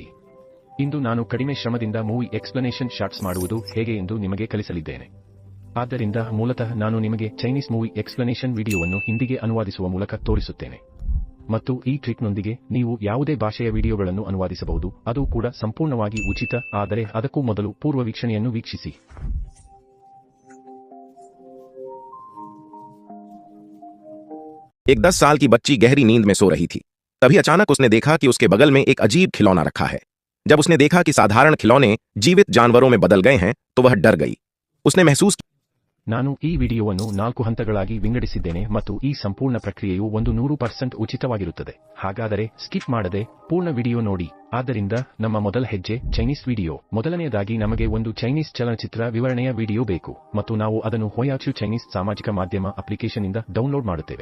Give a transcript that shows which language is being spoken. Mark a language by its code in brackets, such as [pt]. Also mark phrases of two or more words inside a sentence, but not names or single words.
[kn] ಇಂದು ನಾನು ಕಡಿಮೆ ಶ್ರಮದಿಂದ [en] movie explanation shorts [kn] ಮಾಡುವುದು ಹೇಗೆ ಎಂದು ನಿಮಗೆ ಕಲಿಸಲಿದ್ದೇನೆ. ಆದ್ದರಿಂದ ಮೂಲತಃ ನಾನು ನಿಮಗೆ [en] Chinese movie explanation [kn] ವಿಡಿಯೋವನ್ನು ಹಿಂದಿಗೆ ಅನುವಾದಿಸುವ ಮೂಲಕ ತೋರಿಸುತ್ತೇನೆ. ಮತ್ತು ಈ ಟ್ರಿಕ್ನೊಂದಿಗೆ ನೀವು ಯಾವುದೇ ಭಾಷೆಯ ವಿಡಿಯೋಗಳನ್ನು ಅನುವಾದಿಸಬಹುದು, ಅದು ಕೂಡ ಸಂಪೂರ್ಣವಾಗಿ ಉಚಿತ. ಆದರೆ ಅದಕ್ಕೂ ಮೊದಲು ಪೂರ್ವ ವೀಕ್ಷಣೆಯನ್ನು ವೀಕ್ಷಿಸಿ. [hi] एक 10 साल की बच्ची गहरी नींद में सो रही थी। तभी अचानक उसने देखा कि उसके बगल में एक अजीब खिलौना रखा है। जब उसने देखा कि साधारण खिलौने जीवित जानवरों में बदल गए हैं तो वह डर गई। उसने महसूस [kn] ನಾನು ಈ ವಿಡಿಯೋವನ್ನು 4 ಹಂತಗಳಾಗಿ ವಿಂಗಡಿಸಿದ್ದೇನೆ ಮತ್ತು ಈ ಸಂಪೂರ್ಣ ಪ್ರಕ್ರಿಯೆಯು 100% ಉಚಿತವಾಗಿರುತ್ತದೆ. ಹಾಗಾದರೆ ಸ್ಕಿಪ್ ಮಾಡದೆ ಪೂರ್ಣ ವಿಡಿಯೋ ನೋಡಿ. ಆದ್ದರಿಂದ ನಮ್ಮ ಮೊದಲ ಹೆಜ್ಜೆ [en] Chinese video. [kn] ಮೊದಲನೆಯದಾಗಿ ನಮಗೆ ಒಂದು ಚೈನೀಸ್ ಚಲನಚಿತ್ರ ವಿವರಣೆಯ ವಿಡಿಯೋ ಬೇಕು ಮತ್ತು ನಾವು ಅದನ್ನು ಹೋಯಾಚು ಚೈನೀಸ್ ಸಾಮಾಜಿಕ ಮಾಧ್ಯಮ ಅಪ್ಲಿಕೇಶನ್ ಇಂದ ಡೌನ್ಲೋಡ್ ಮಾಡುತ್ತೇವೆ.